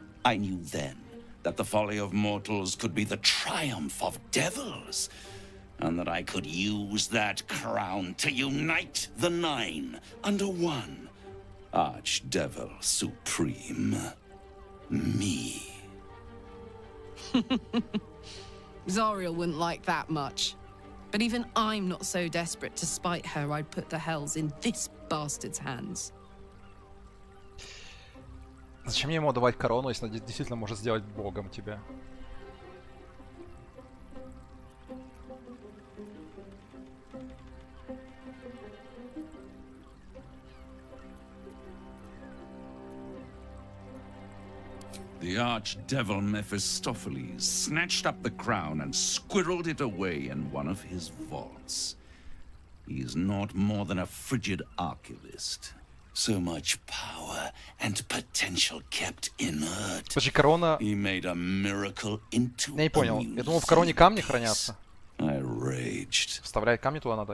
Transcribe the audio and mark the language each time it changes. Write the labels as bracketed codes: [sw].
[en] I knew then that the folly of mortals could be the triumph of devils, and that I could use that crown to unite the Nine under one Archdevil Supreme. Me. Zariel wouldn't like that much. But even I'm not so desperate to spite her I'd put the hells in this bastard's hands. [ru] Зачем мне ему давать корону, если он действительно может сделать богом тебя? [en] The archdevil Mephistopheles snatched up the crown and squirreled it away in one of his vaults. He is not more than a frigid archivist. So much power and potential kept inert. [ru] Подожди, корона... [en] He made a miracle into [ru] Я не понял. Я думал, в короне камни хранятся. [en] I raged. [ru] Вставлять камни туда надо.